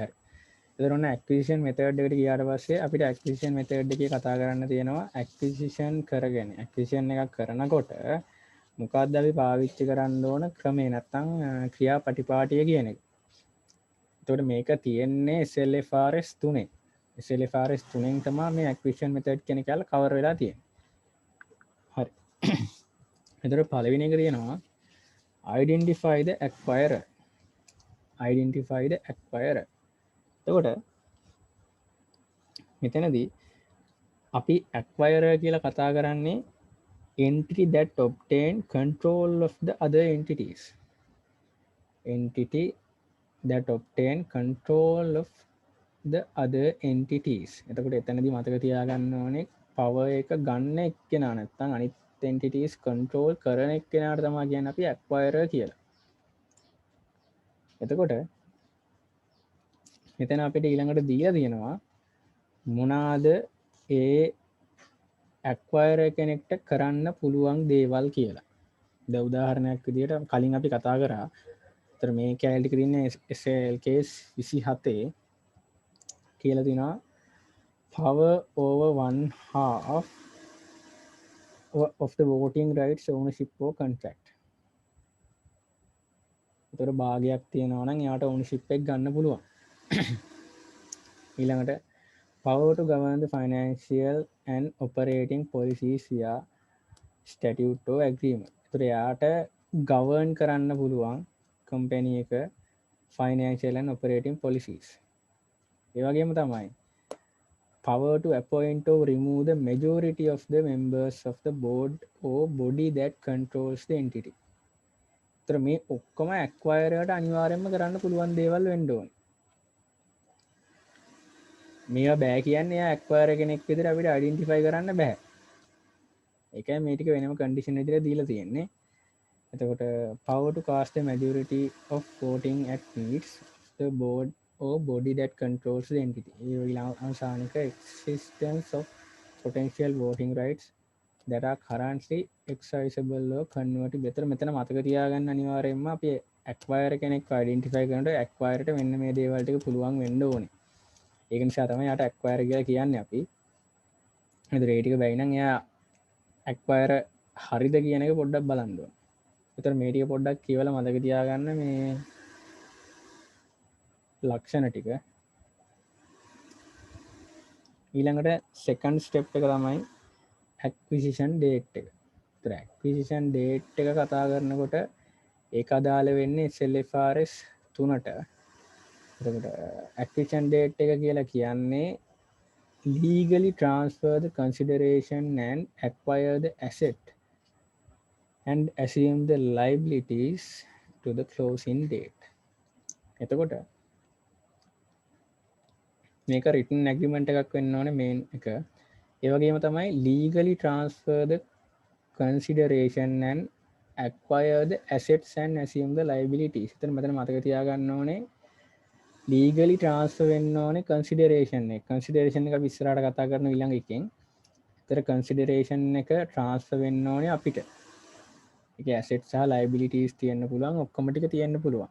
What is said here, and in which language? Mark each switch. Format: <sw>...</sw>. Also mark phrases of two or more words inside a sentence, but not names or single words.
<si>හරි. එතන ඔන්න</si> <en>acquisition method</en> <si>එකට ගියාට පස්සේ අපිට</si> <en>acquisition method</en> <si>එකේ කතා කරන්න තියෙනවා acquisition කරගෙන acquisition එකක් කරනකොට මොකක්ද අපි පාවිච්චි කරන්න ඕන ක්‍රමේ නැත්තම් ක්‍රියා පටිපාටිය කියන එක. එතකොට මේක තියෙන්නේ SLFRS 3. SLFRS 3න් තමයි මේ</si> <en>acquisition method</en> <si>කියන එක කවර් වෙලා තියෙන්නේ. හරි. එතකොට පළවෙනි එක තියෙනවා</si> <en>identify the acquirer. identify the acquirer.</en> <si>එතකොට මෙතනදී අපි acquirer කියලා කතා කරන්නේ</si> <en>entity that obtain control of the other entities. Entity that obtain control of the other entities.</en> <si>එතකොට එතනදී මතක තියාගන්න ඕනේ power එක ගන්න එක්කෙනා නැත්නම් අනිත්</si> <en>entities control</en> <si>කරන එක්කෙනාට තමයි කියන්නේ අපි acquirer කියලා. එතකොට මෙතන අපිට ඊළඟට දීලා තියෙනවා මොනවාද ඒ acquirer කෙනෙක්ට කරන්න පුළුවන් දේවල් කියලා. දැන් උදාහරණයක් විදිහට කලින් අපි කතා කරා. ඒතර මේ කැලේ ටික තියෙන්නේ SLK 27 කියලා තිනවා</si> <en>power over 1/2 of the voting rights ownership or contract.</en> <si>ඒතර භාගයක් තියෙනවා නම් එයාට ownership එක ගන්න පුළුවන්.</si> <en>ඊළඟට power to govern the financial and operating policies via statute or agreement.</en> <si>ඒතර එයාට govern කරන්න පුළුවන් company එක</si> <en>financial and operating policies.</en> <si>ඒ වගේම තමයි</si> <en>power to appoint or remove the majority of the members of the board or body that controls the entity.</en> <si>ඒතර මේ ඔක්කොම acquirer ට අනිවාර්යයෙන්ම කරන්න පුළුවන් දේවල් වෙන්න ඕනේ. මේවා බෑ කියන්නේ එයා acquirer කෙනෙක් විදිහට අපිට identify කරන්න බෑ. ඒකයි මේ ටික වෙනම condition විදිහට දීලා තියෙන්නේ.</si> <en>එතකොට power to cast the majority of voting at meets the board or body that controls the entity.</en> <si>ඒ අවසානික</si> <en>existence of potential voting rights that are currently exercisable or convertible.</en> <si>මෙතන මතක තියාගන්න අනිවාර්යයෙන්ම අපි acquirer කෙනෙක් identify කරනකොට acquirer ට මෙන්න මේ දේවල් ටික පුළුවන් වෙන්න ඕනේ. ඒක නිසා තමයි යාට acquirer කියලා කියන්නේ අපි. ඒතර ඒ ටික බැයි නම් එයා acquirer හරිද කියන එක පොඩ්ඩක් බලන්න ඕනේ. ඒතර මේ ටික පොඩ්ඩක් කියවලා මතක තියාගන්න මේ ලක්ෂණ ටික. ඊළඟට</si> <en>second step</en> <si>එක තමයි</si> <en>acquisition date</en> <si>එක. ඒතර</si> <en>acquisition date</en> <si>එක කතා කරනකොට ඒක අදාළ වෙන්නේ SLFRS 3ට.</si> <en>එතකොට acquisition date</en> <si>එක කියලා කියන්නේ</si> <en>legally transfer the consideration and acquire the asset and assume the liabilities to the closing date.</en> <si>එතකොට මේක</si> <en>written agreement</en> <si>එකක් වෙන්න ඕනේ main එක. ඒ වගේම තමයි</si> <en>legally transfer the consideration and acquire the assets and assume the liabilities.</en> <si>එතන මෙතන මතක තියාගන්න ඕනේ</si> <en>legally transfer</en> <si>වෙන්න ඕනේ consideration එක. consideration එක අපි ඉස්සරහට කතා කරන ඊළඟ එකෙන්. ඒතර consideration එක transfer වෙන්න ඕනේ අපිට. ඒකේ assets සහ liabilities තියෙන්න පුළුවන්, ඔක්කොම ටික තියෙන්න පුළුවන්.</si>